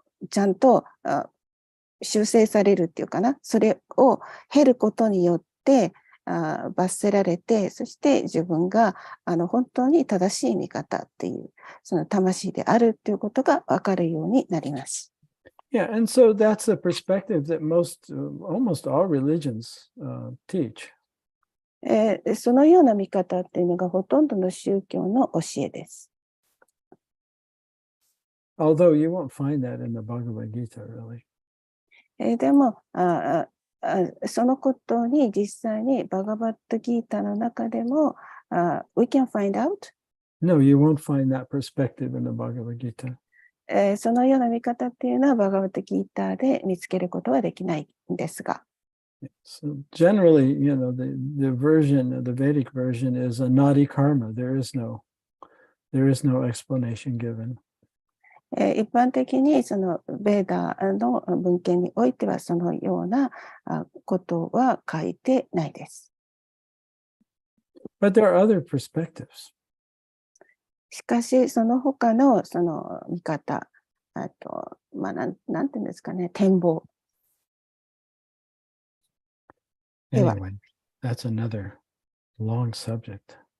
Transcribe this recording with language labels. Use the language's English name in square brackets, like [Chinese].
[Japanese] ちゃんと修正されるっていうかな、それを経ることによって罰せられて、そして自分が本当に正しい見方っていうその魂であるっていうことが分かるようになります。 [English] Yeah, and so that's a perspective that almost all religions teach. [Japanese] そのような見方っていうのがほとんどの宗教の教えです。 [English] Although you won't find that in the Bhagavad Gita, really. [Japanese] でもそのことに実際にバガバットギータの中でも [English] we can find out? No, you won't find that perspective in the Bhagavad Gita. [Japanese] そのような見方っていうのはバガバットギータで見つけることはできないんですが。 [English] So generally, the version, the Vedic version is a nadi karma. There is no explanation given. [Japanese] 一般的にそのベーダの文献においてはそのようなことは書いてないです。 [English] But there are other perspectives. [Japanese] しかしその他のその見方、あとなんていうんですかね、展望。 [English] Anyway, that's another long subject.